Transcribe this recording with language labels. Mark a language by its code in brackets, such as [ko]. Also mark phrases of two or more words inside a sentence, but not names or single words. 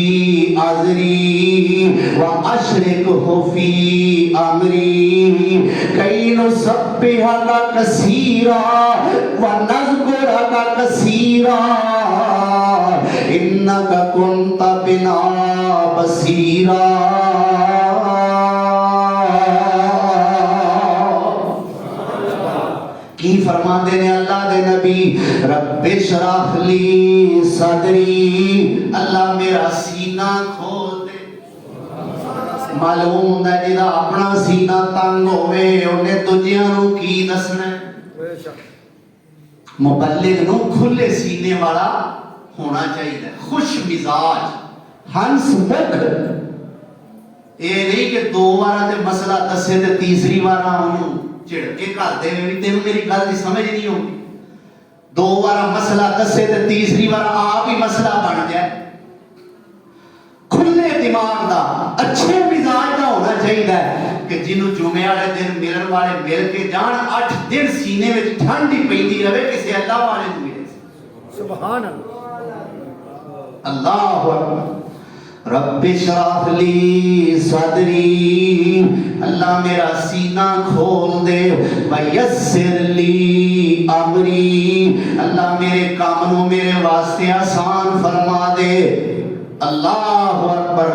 [ar] أزري وأشركه في أمري كي نسبحك كثيرا ونذكرك كثيرا إنك كنت بنا بصيرا. [pa] ਕੀ ਫ਼ਰਮਾਤੇ ਨੇ ਅੱਲ੍ਹਾ ਦੇ ਨਬੀ, [ar] رب اشرح لي صدري, [pa] ਅੱਲ੍ਹਾ ਮੇਰਾ ਸੀਨਾ ਖੋਲ੍ਹ ਦੇ। ਮਾਲੂਮ ਹੋਂਦਾ ਜਿਹਦਾ ਅਪਨਾ ਸੀਨਾ ਤੰਗ ਹੋਵੇ ਉਨ੍ਹੇਂ ਦੂਜਿਆਂ ਨੂੰ ਕੀ ਦੱਸਣਾ ਹੈ। [ur] بیشک [pa] ਮੁਬੱਲਿਗ਼ ਨੂੰ ਖੁੱਲ੍ਹੇ ਸੀਨੇ ਵਾਲਾ ਹੋਣਾ ਚਾਹੀਏ, ਖ਼ੁਸ਼ ਮਿਜ਼ਾਜ, ਹੰਸ ਮੁਖ। ਯੇ ਨਹੀਂ ਕਿ ਦੋ ਬਾਰ ਤੇ ਮਸਲਾ ਦੱਸੇ ਤੇ ਤੀਸਰੀ ਬਾਰ ਉਨ੍ਹੋਂ ਨੇ ਝਿੜਕੇ ਘਰ ਦੇ ਭੀ ਤੇਨ ਮੇਰੀ ਗੱਲ ਕੀ ਸਮਝ ਨਹੀਂ ਆਤੀ। ਦੋ ਬਾਰ ਮਸਲਾ ਦੱਸੇ ਤੇ ਤੀਸਰੀ ਬਾਰ ਆਪ ਹੀ ਮਸਲਾ ਬਣ ਜਾਏ। ਖੁੱਲ੍ਹੇ ਦਿਮਾਗ਼ ਕਾ, ਅੱਛੇ ਮਿਜ਼ਾਜ ਕਾ ਹੋਣਾ ਚਾਹੀਏ ਕਿ ਜਿਨ੍ਹੋਂ ਨੇ ਜੁਮੇ ਵਾਲੇ ਦਿਨ ਮਿਲਣ ਵਾਲੇ ਮਿਲ ਕੇ ਜਾਣ, 8 ਦਿਨ ਸੀਨੇ ਮੇਂ ਠੰਡ ਹੀ ਪੈਂਦੀ ਰਹੇ ਕਿਸੀ ਅੱਲ੍ਹਾ ਵਾਲੇ ਕੋ ਮਿਲੇ। [ar] سبحان الله أكبر. رب اشرح لي صدري, [pa] ਅੱਲ੍ਹਾ ਮੇਰਾ ਸੀਨਾ ਖੋਲ੍ਹ ਦੇ। [ar] ويسر لي أمري, [pa] ਅੱਲ੍ਹਾ ਮੇਰੇ ਕਾਮ ਨੂੰ ਮੇਰੇ ਵਾਸਤੇ ਆਸਾਨ ਫ਼ਰਮਾ ਦੇ। [ar] الله أكبر.